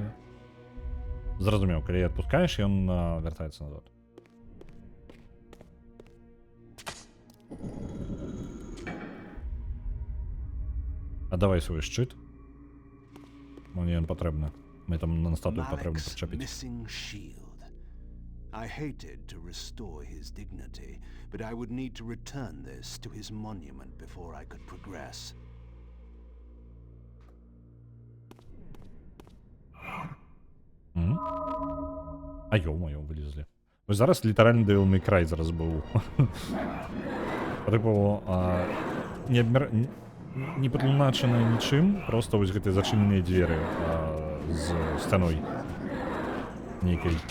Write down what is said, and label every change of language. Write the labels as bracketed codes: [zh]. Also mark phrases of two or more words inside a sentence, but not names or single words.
[be] Зразумеў, калі адпускаеш, ён вяртаецца назад. А давай свой шчыт. Мне ён патрэбны. Мы там на статую патрэбна Malik's прычапіць. [en] missing shield. I hated to restore his dignity, but I would need to return this to his monument before I could progress. [be] А ё-моё, вылезлі. Вось зараз літаральна Devil May Cry зараз быў. Тыпу, не падлуначаны нічым, просто вось гэтыя зачыненыя дзверы з сцяной нейкай.